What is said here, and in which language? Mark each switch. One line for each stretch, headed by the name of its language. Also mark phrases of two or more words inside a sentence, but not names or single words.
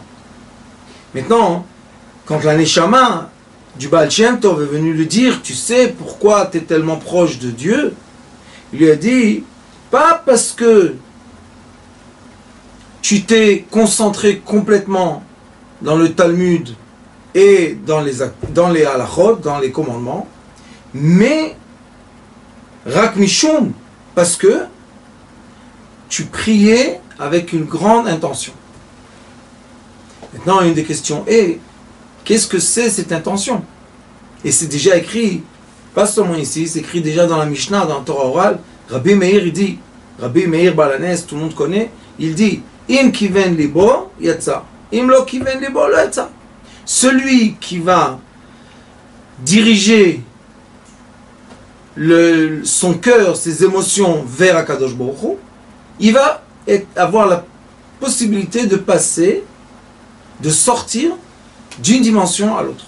French: Maintenant, quand la Neshama du Baal Shem Tov est venu lui dire, tu sais pourquoi tu es tellement proche de Dieu, il lui a dit, pas parce que tu t'es concentré complètement dans le Talmud et dans les halachot, dans les commandements, mais
Hebrew: רק משום,
French: parce que tu priais avec une grande intention. Maintenant, une des questions est, qu'est-ce que c'est cette intention? Et c'est déjà écrit, pas seulement ici, c'est écrit déjà dans la Mishnah, dans la Torah orale. Rabbi Meir, il dit, Rabbi Meir Balanes, tout le monde connaît, il dit,
Hebrew: אם כיוון ליבו יצא, אם לא כיוון ליבו לא יצא.
French: Celui qui va diriger son cœur, ses émotions vers
Hebrew: הקדוש ברוך הוא,
French: il va avoir la possibilité de passer, de sortir d'une dimension à l'autre.